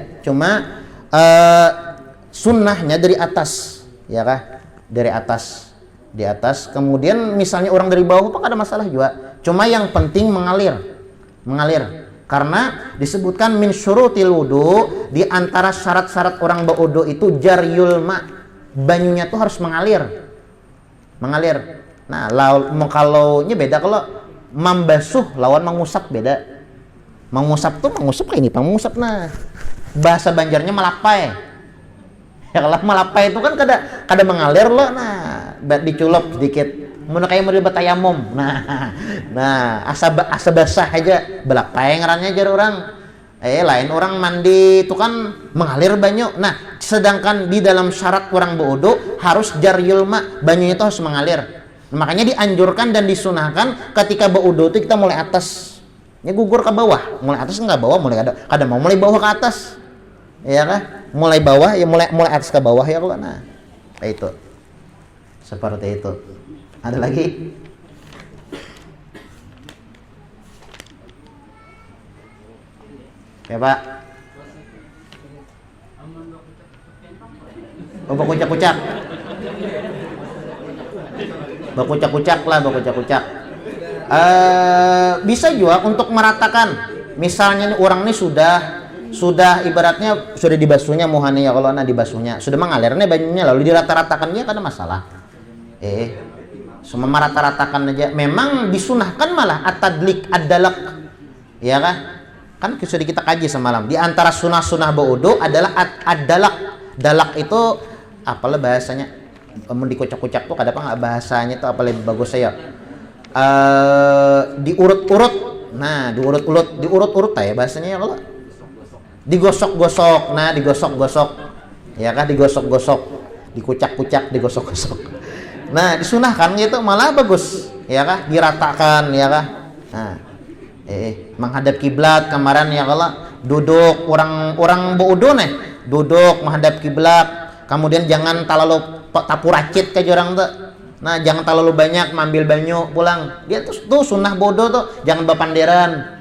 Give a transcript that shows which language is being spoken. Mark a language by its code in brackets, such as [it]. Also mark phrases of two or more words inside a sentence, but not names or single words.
[id] Cuma sunnahnya dari atas ya kah, dari atas di atas. Kemudian misalnya orang dari bawah apa kada masalah juga. Cuma yang penting mengalir karena disebutkan [ar] من شروط الوضوء, [id] di antara syarat-syarat orang berwudu itu [ar] جري الماء, [id] banyunya tuh harus mengalir. Nah, kalau nya beda, kalau membasuh lawan mengusap beda. Mengusap kayak ini, mengusap nah. Bahasa Banjarnya melapai. Ya kalau melapai itu kan kada mengalir loh, nah, diculop sedikit. [bjn] Mun kayak model batayamum. Nah, asa basah aja belapai ngarannya jar orang. [id] Lain orang mandi itu kan mengalir banyu. Nah, sedangkan di dalam syarat orang berwudu harus [ar] جري الماء, [id] banyunya itu harus mengalir. Nah, makanya dianjurkan dan disunahkan ketika berwudu itu kita mulai atas. Ya gugur ke bawah, mulai atas enggak bawah, mulai kada mau mulai bawah ke atas. Ya kan? Mulai bawah ya mulai atas ke bawah ya kalau nah. Itu. Seperti itu. Ada lagi? Ya Pak. Oh, [bjn] bakucak-kucak. Bakucak-kucak lah, bakucak-kucak. [id] Bisa juga untuk meratakan. Misalnya nih, orang ini sudah ibaratnya sudah dibasuhnya muhani ya kalau di basuhnya sudah mengalirnya banyunya lalu dirata-ratakannya kan ada masalah. Semua merata-ratakan aja. Memang disunahkan malah [ar] التدليك الدلك. [id] Ya kan? Kan sudah kita kaji semalam. Di antara sunah-sunah berwudu adalah ad-dalak. Dalak itu apalah bahasanya? Dikocak-kocak tuh kadang nggak bahasanya tuh apa lebih bagus saya. Diurut-urut. Nah, diurut-urut ya bahasanya ya kalau digosok-gosok. Nah, digosok-gosok. Ya kan digosok-gosok. Dikucak-kucak, digosok-gosok. Nah, disunahkan gitu malah bagus, ya kah? Diratakan, ya kah? Nah, menghadap kiblat kemarin ya kalau duduk orang berwudu nih, duduk menghadap kiblat. Kemudian jangan terlalu tapu racit ke orang tuh. Nah, jangan terlalu banyak mengambil banyu pulang. Dia tuh sunnah wudu tuh, jangan bapanderan.